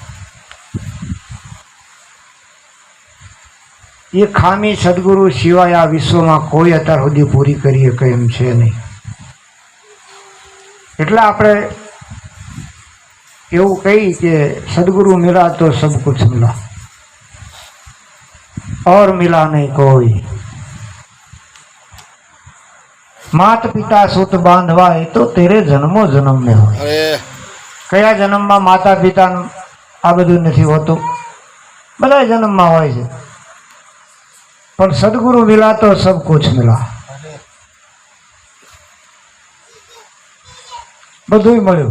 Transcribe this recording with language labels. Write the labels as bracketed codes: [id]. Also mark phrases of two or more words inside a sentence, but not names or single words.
[gu] એ ખામી સદગુરુ સિવાય આ વિશ્વમાં કોઈ અત્યાર સુધી પૂરી કરી શકે એમ છે નહીં. એટલે આપણે એવું કહી કે [hi] सदगुरु मिला तो सब कुछ मिला और मिला नहीं कोई. मात पिता सुत बांधवा [gu] એ તો [hi] तेरे जन्मो जन्म में હોય. [gu] કયા જન્મમાં માતા પિતા આ બધું નથી હોતું, બધા જન્મમાં હોય છે. પણ [hi] सदगुरु मिला तो सब कुछ मिला, [gu] બધું મળ્યું.